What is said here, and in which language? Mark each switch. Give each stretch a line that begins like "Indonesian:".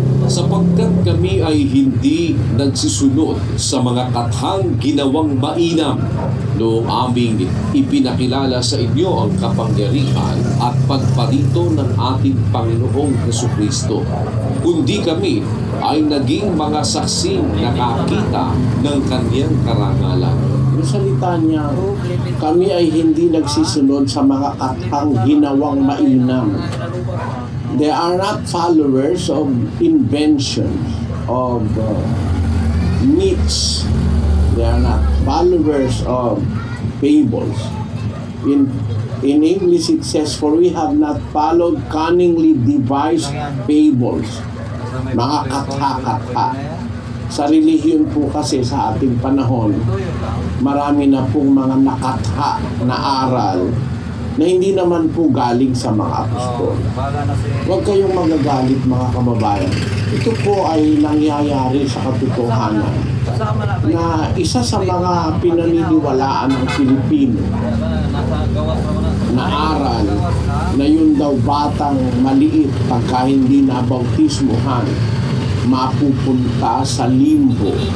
Filipino: Sapagkat kami ay hindi nagsisunod sa mga kathang ginawang mainam noong aming ipinakilala sa inyo ang kapangyarihan at pagparito ng ating Panginoong Jesucristo, kundi kami ay naging mga saksing nakakita ng Kanyang karangalan. yung salita niya, kami ay hindi nagsisunod sa mga kathang ginawang mainam.
English: They are not followers of inventions, of myths. They are not followers of fables. In English it says, for we have not followed cunningly devised fables.
Filipino: Mga katha-katha. Sa relihiyon po kasi sa ating panahon, marami na pong mga nakatha na aral na hindi naman po galing sa mga apostol. Huwag kayong magagalit mga kababayan. Ito po ay nangyayari sa katotohanan na isa sa mga pinaniniwalaan ng Pilipino na aral na yun daw batang maliit pagka hindi nabautismuhan mapupunta sa limbo.